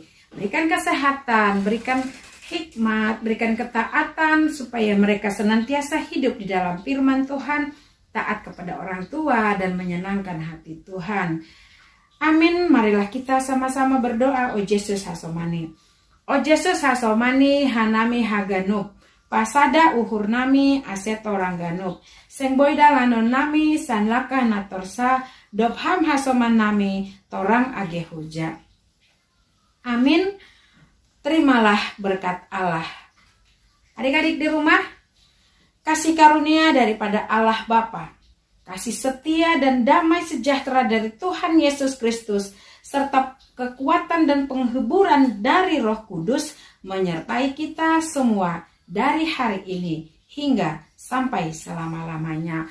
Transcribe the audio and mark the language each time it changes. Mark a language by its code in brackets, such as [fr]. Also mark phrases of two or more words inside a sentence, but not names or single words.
[id] Berikan kesehatan, berikan hikmat, berikan ketaatan supaya mereka senantiasa hidup di dalam firman Tuhan, taat kepada orang tua dan menyenangkan hati Tuhan. Amin. Marilah kita sama-sama berdoa. [bts] O Yesus hasomani. O Yesus hasomani hanami haganup. Pasada uhur nami asetorang ganup. Sengboida lanon nami sanlaka natorsa dobham hasoman nami torang age huja. [id] Amin. Terimalah berkat Allah. Adik-adik di rumah, kasih karunia daripada Allah Bapa, kasih setia dan damai sejahtera dari Tuhan Yesus Kristus, serta kekuatan dan penghiburan dari Roh Kudus menyertai kita semua dari hari ini hingga sampai selama-lamanya.